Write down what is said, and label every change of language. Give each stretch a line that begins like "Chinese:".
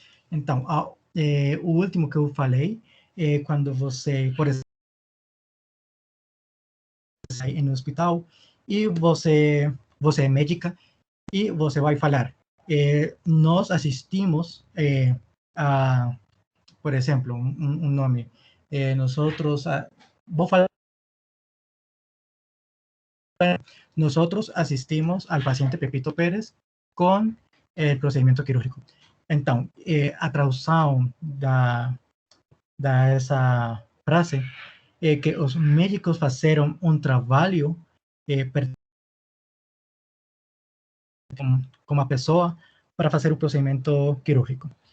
Portuguese: Então, o último que eu falei é quando você, por exemplo, sai no hospital e você é médica e você vai falar. Nós assistimos a, por exemplo, um nome.
Spanish: Nosotros,
Portuguese: vou falar,
Spanish: nosotros asistimos al paciente Pepito Pérez com el procedimiento quirúrgico.
Portuguese: Então, a tradução dessa frase é que os médicos fizeram um trabalho com uma pessoa para fazer o procedimento quirúrgico.